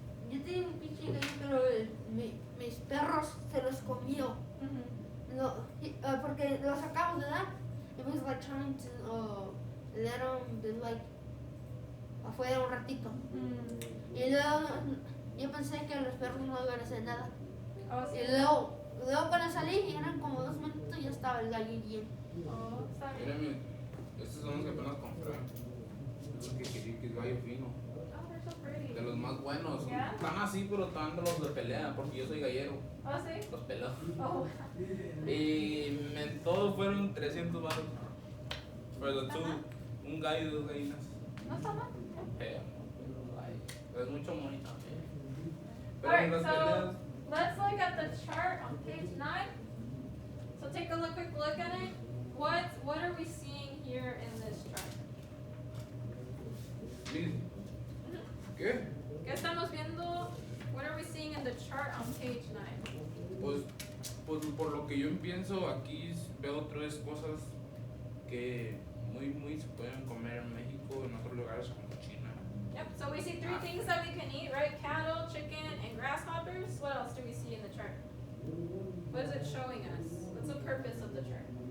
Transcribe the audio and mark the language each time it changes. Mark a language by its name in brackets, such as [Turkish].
[Spanish] Yo tengo un pinche gallo, pero mis perros se los comió. No, porque los sacamos, ¿verdad? [English] It was like trying to let them be like [Spanish] afuera un ratito. Y luego yo pensé que los perros no iban a hacer nada. Oh, sí. Y luego cuando salí, eran como 2 minutos y ya estaba el gallo lleno. Oh, está bien. Mírame, estos son los que apenas compré. Los kikirikis, gallo fino. [English] Oh, they're so pretty. [Spanish] De los más buenos. ¿Ya? Están así, pero están de los de pelea, porque yo soy gallero. Oh, sí. Los peló. Oh, Y en todo fueron 300 baros. Pero tú, un gallo y 2 gallinas. no está mal. Feo. Ay, es mucho monito. Pero [English] Alright, [Spanish] las [English] so [Spanish] peleas. [English] let's look at the chart on page 9. So take a quick look at it. What are we seeing here in this chart? [Spanish] Liz, ¿qué? ¿Qué estamos viendo? [English] What are we seeing in the chart on page 9? [Spanish] Pues por lo que yo pienso, aquí veo 3 cosas que muy se pueden comer en México, en otros lugares como China. [English] Yep, so we see three things that we can eat, right? Cattle, chicken, and grasshoppers. What else do we see in the chart? What is it showing us? What's the purpose of the chart?